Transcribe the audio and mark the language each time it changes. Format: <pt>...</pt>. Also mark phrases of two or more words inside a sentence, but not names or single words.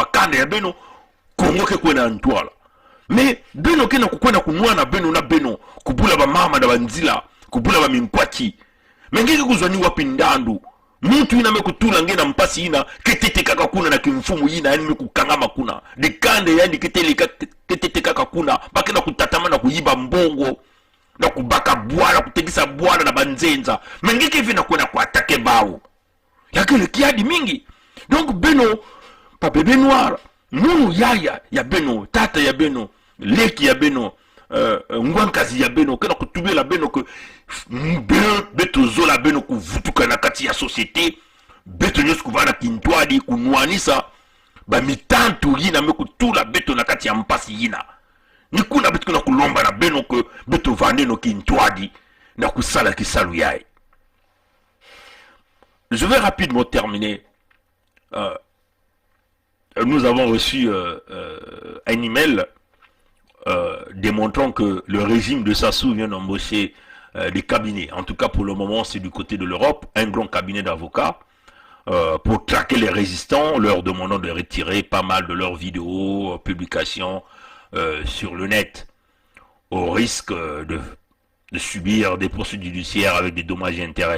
<ktu>makanda ya beno Kongo ke kwena ntwala mais beno kena kukwena kunwa na beno kubula ba mama na banzila kubula ba minkwachi mengeke kuzwa ni wapi ndandu muntu ina me kutula ngena mpasi ina ketete kaka kuna na kimfumu ina yani kukangama kuna dikande yani ketete kaka kuna bakena kutatama na kuyiba mbongo na kubaka bwala kutegisa bwala na banzenza mengeke vina kwena kuatake bao yakele kiadi mingi. Donc beno pa bébé noir munu yaya ya beno tata ya beno leki ya beno ngwankazi ya beno kena kutubela beno ke beto zola beno kuvutuka na kati ya société beto nyos kuvana kintwadi kunwanisa ba mitantu yina me kutula beto na kati ya mpasi yina nikuna betu kuna kulomba na beno ke betu vandeno kintwadi na kusala kisalu yae.</ktu> <fr>Je vais rapidement terminer. Nous avons reçu un email démontrant que le régime de Sassou vient d'embaucher des cabinets. En tout cas, pour le moment, c'est du côté de l'Europe, un grand cabinet d'avocats pour traquer les résistants, leur demandant de retirer pas mal de leurs vidéos, publications sur le net, au risque de subir des poursuites judiciaires avec des dommages et intérêts.</fr>